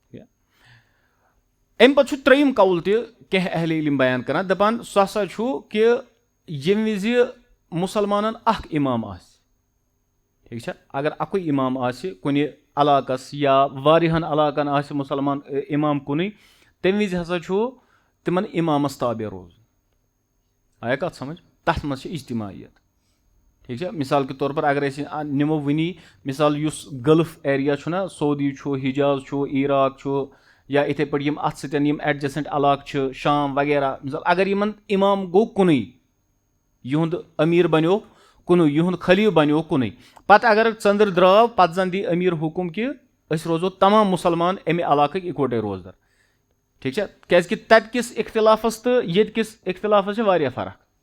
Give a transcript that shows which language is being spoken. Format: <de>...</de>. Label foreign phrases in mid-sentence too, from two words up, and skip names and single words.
<ks>امہِ پتہٕ چھُ ترٛیِم قول تہِ کینٛہہ اہلِ علم بیان کران دپان سُہ ہسا چھُ کہِ ییٚمہِ وِزِ مُسلمانن اکھ اِمام آسہِ ٹھیٖک چھا اگر اکُے اِمام آسہِ کُنہِ علاقس یا واریاہن علاقن آسہِ مُسلمان اِمام کُنُے تمہِ وِزِ ہسا چھُ تِمن اِمامس تابع روزُن آیا کتھ سمجھ تتھ منٛز چھِ اجتماعیت ٹھیٖک چھا مثال کے طور پر اگر أسۍ نِمو وٕنی مثال یُس گلف ایریا چھُنہ سعودی چھُ حجاز چھُ عراق چھُ یا یِتھٕے پٲٹھۍ یِم اتھ سۭتۍ یِم ایڈجسنٹ علاقہٕ چھِ شام وغیرہ مثال اگر یِمن اِمام گوٚو کُنُے یِہُنٛد أمیٖر بنیو کُنُے یِہُنٛد خلیٖف بنیو کُنُے پتہٕ اگر ژٔندٕر درٛاو پتہٕ زن دی أمیٖر حُکُم کہِ أسۍ روزو تمام مُسلمان امہِ علاقٕکۍ اِکوٹے روزدر ٹھیٖک چھا کیازِ کہِ تتہِ کِس اختِلافس تہٕ ییٚتہِ کِس اختِلافس چھِ واریاہ فرق</ks>